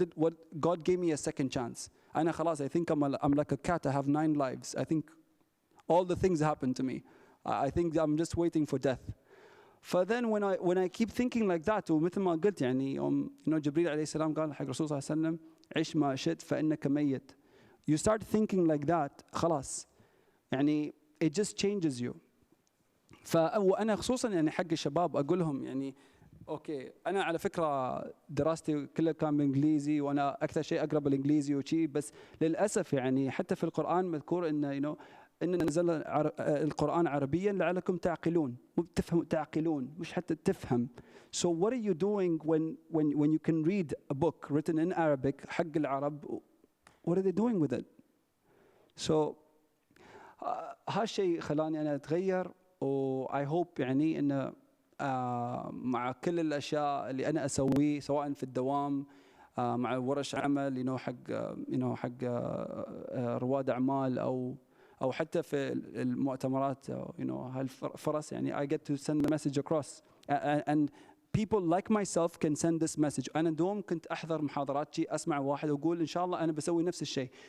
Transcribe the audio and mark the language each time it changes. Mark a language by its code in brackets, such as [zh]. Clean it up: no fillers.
[en] What God gave me a second chance. [ar] أنا خلاص [en] I think I'm like a cat. I have 9 lives. I think all the things happened to me. I think I'm just waiting for death. Then when I keep thinking like that, [ar] ومثل ما قلت يعني يوم جبريل عليه السلام قال حق الرسول صلى الله عليه وسلم عش ما شئت فإنك ميت. [en] You start thinking like that [ar] خلاص يعني [en] it just changes you. [ar] وأنا خصوصا يعني حق الشباب أقول لهم يعني أوكي، أنا على فكرة دراستي كلها كان بالإنجليزي، وأنا أكثر شيء أقرب بالإنجليزي وشي، بس للأسف يعني حتى في القرآن مذكور إنه إننا نزلنا القرآن عربيا لعلكم تعقلون، مو تعقلون مش حتى تفهم. [en] So what are you doing when you can read a book written in Arabic [ar] حق العرب? [en] What are they doing with it? [ar] So هالشيء خلاني أنا أتغير، و [en] I hope [ar] يعني إنه مع كل الأشياء اللي أنا أسويه سواء في الدوام مع ورش عمل حق رواد أعمال أو حتى في المؤتمرات هالفرص يعني [en] I get to send a message across and people like myself can send this message. [ar] أنا دوم كنت أحضر محاضرات شي أسمع واحد وأقول إن شاء الله أنا بسوي نفس الشيء.